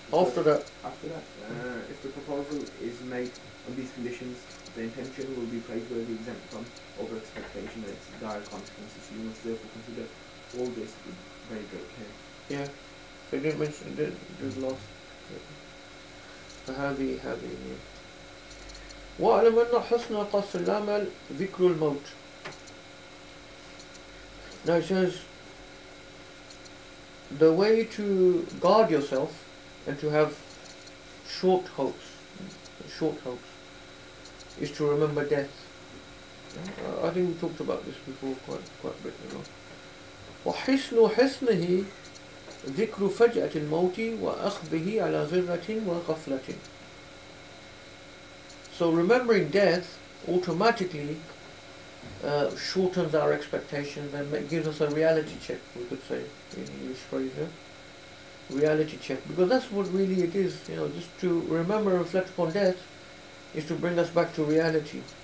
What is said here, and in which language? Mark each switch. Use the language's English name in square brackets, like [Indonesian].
[English] After that, if the proposal is made on these conditions, the intention will be praiseworthy, exempt from over-expectation and its dire consequences. You must therefore consider all this with very great care. yeah. So you didn't mention, there's last. [Arabic] هذه واعلم أن حسن قصد العمل ذكر الموت. [English] Now it says, the way to guard yourself and to have short hopes is to remember death. I think we talked about this before quite a bit, you know. [Arabic] وحسن حسنه ذكر فجأة الموت وأخذه على غرة وغفلة. [English] So remembering death automatically shortens our expectations and gives us a reality check, we could say in English phrase, yeah? Reality check, because that's what really it is, you know, just to remember and reflect upon death is to bring us back to reality.